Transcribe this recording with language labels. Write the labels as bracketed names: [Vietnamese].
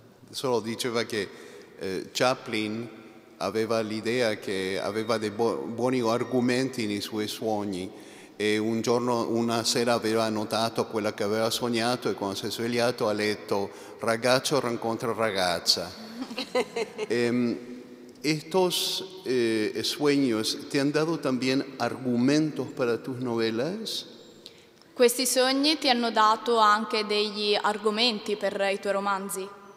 [Italian] Solo diceva che Chaplin aveva l'idea che aveva dei buoni argomenti nei suoi sogni. E un giorno, una sera aveva notato quella che aveva sognato e quando si è svegliato ha letto ragazzo incontra ragazza. [Spanish] ¿Estos sueños te han dado también argumentos para tus novelas? [Italian] Questi sogni ti hanno dato anche degli argomenti per i tuoi romanzi?